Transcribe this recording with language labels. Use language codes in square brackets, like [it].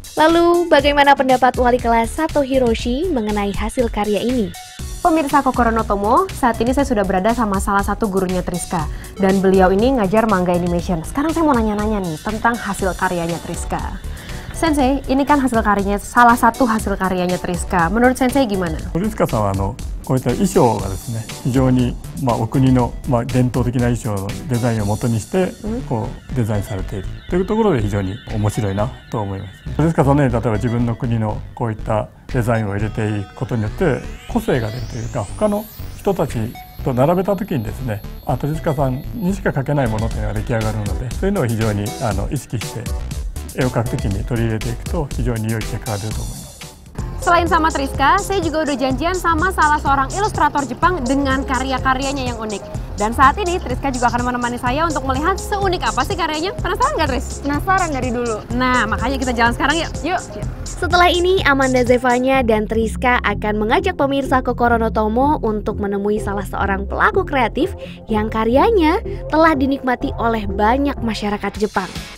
[id] Lalu, bagaimana pendapat wali kelas Sato Hiroshi mengenai hasil karya ini? Pemirsa Kokoro no Tomo, saat ini saya sudah berada sama salah satu gurunya Triska. Dan beliau ini ngajar manga animation. Sekarang saya mau nanya-nanya nih tentang hasil karyanya Triska. Sensei, ini kan hasil karyanya, salah satu hasil karyanya Triska. Menurut Sensei gimana? [ja] 鳥塚さんはこういった衣装がですね、非常にお国の伝統的な衣装のデザインを元にしてこうデザインされているというところで非常に面白いなと思います。鳥塚さんのように例えば自分の国のこういったデザインを入れていくことによって個性が出るというか、他の人たちと並べた時にですね、鳥塚さんにしか描けないものというのが出来上がるので、そういうのを非常に意識して絵を描く時に取り入れていくと非常に良い結果が出ると思います。 [id] Selain sama Triska, saya juga udah janjian sama salah seorang ilustrator Jepang dengan karya-karyanya yang unik. Dan saat ini Triska juga akan menemani saya untuk melihat seunik apa sih karyanya. Penasaran nggak, Tris? Penasaran dari dulu. Nah, makanya kita jalan sekarang yuk. Yuk. Setelah ini, Amanda Zevanya dan Triska akan mengajak pemirsa Kokoro no Tomo untuk menemui salah seorang pelaku kreatif yang karyanya telah dinikmati oleh banyak masyarakat Jepang.